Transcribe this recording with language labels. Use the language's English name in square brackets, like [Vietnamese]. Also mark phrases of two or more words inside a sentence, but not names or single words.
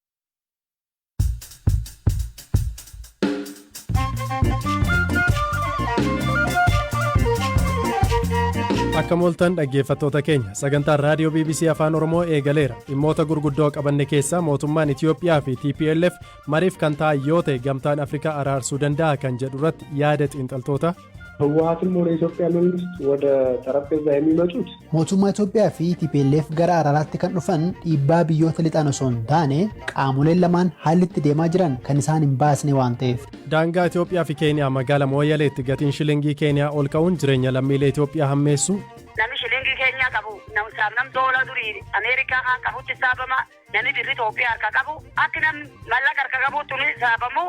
[Oromo] Akka mooltan dhaggeeffattoota keenya sagantaa raadiyoo BBC afaan oromoo eegaleera. Dhimmoota gurguddoo qabanne keessaa mootummaan Itiyoophiyaa fi TPLF mariif kan ta'an yoo ta'e gamtaan Afrikaa araarsuu danda'a kan jedhu irratti yaada xiinxaltoota. [Amharic] ህወሓትም ወደ ኢትዮጵያ መንግስት ወደ ጠረጴዛ የሚመጡት [Oromo] mootummaa Itoophiyaa fi TPLF gara araaraatti kan dhufan dhiibbaa biyyoota lixan osoo hin taane qaamoleen lamaan haalli itti deemaa jiran kan isaan hin baasne waan ta'eef. Daangaa Itoophiyaa fi Keeniyaa magaalaa Mooyyaleetti gatiin shilingii Keeniyaa ol ka'uun jireenya lammiilee Itoophiyaa hammeessu. Namni shilingii Keeniyaa qabu nam doola durii Ameerikaa kan qabutti saabama namni birri Itoophiyaa harka qabu akka namni mallaqa harka qabutti ni saabamu.